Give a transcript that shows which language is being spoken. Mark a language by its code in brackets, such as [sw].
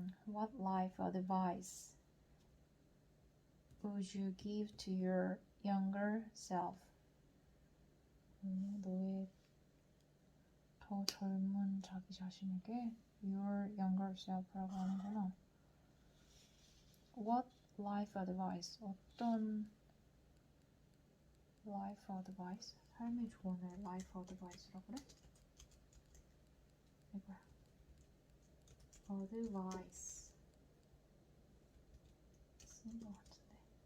[en] What life advice would you give to your younger self? [ko] 너의 더 젊은 자기 자신에게 your younger self 라고 하는구나. [en] What life advice? [ko] 어떤 life advice? 삶의 조언을 life advice라고 그래? 이거야. advice 쓴 것 같은데.